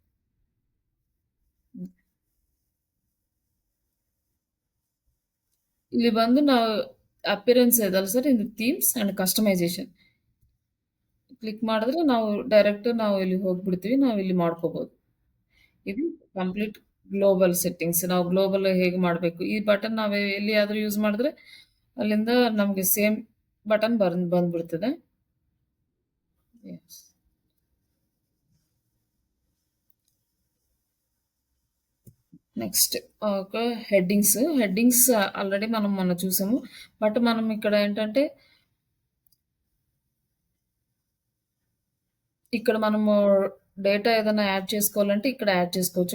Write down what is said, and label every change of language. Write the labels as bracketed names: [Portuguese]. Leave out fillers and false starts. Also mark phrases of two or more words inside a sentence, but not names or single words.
[Kannada] ಇಲ್ಲಿ ಬಂದು ನಾವು ಅಪಿಯರೆನ್ಸ್ ಇದಲ್ಲ ಸರ್, ಇದು [English] themes and customization [Kannada] ಕ್ಲಿಕ್ ಮಾಡಿದ್ರೆ ನಾವು ಡೈರೆಕ್ಟ್ ನಾವು ಇಲ್ಲಿ ಹೋಗ್ಬಿಡ್ತೀವಿ. ನಾವು ಇಲ್ಲಿ ಮಾಡ್ಕೋಬಹುದು. ಇದು [English] complete global settings. [Kannada] ನಾವು ಗ್ಲೋಬಲ್ ಹೇಗೆ ಮಾಡಬೇಕು ಈ ಬಟನ್ ನಾವು ಎಲ್ಲಿಯಾದ್ರೂ ಯೂಸ್ ಮಾಡಿದ್ರೆ ಅಲ್ಲಿಂದ ನಮಗೆ [English] same button [Kannada] ಬಂದ್ಬಿಡ್ತದೆ. [English] Yes. [Telugu] నెక్స్ట్ ఒక [English] headings already [Telugu] మనం మొన్న చూసాము. బట్ మనం ఇక్కడ ఏంటంటే ఇక్కడ మనము డేటా ఏదైనా యాడ్ చేసుకోవాలంటే ఇక్కడ యాడ్ చేసుకోవచ్చు.